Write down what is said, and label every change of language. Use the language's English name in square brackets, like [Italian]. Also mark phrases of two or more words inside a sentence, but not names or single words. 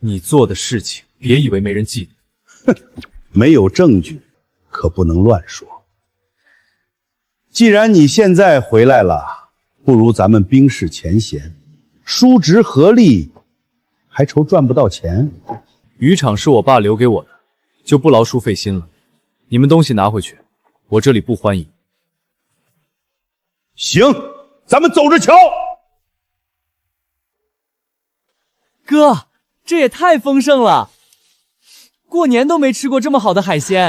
[Chinese] 你做的事情，別以為沒人記得。哼，沒有證據，可不能亂說。既然你現在回來了，不如咱們冰釋前嫌，叔侄合力，還愁賺不到錢？漁場是我爸留給我的，就不勞叔費心了。你們東西拿回去，我這裡不歡迎。行，咱們走着瞧。哥，這也太豐盛了，過年都沒吃過這麼好的海鮮。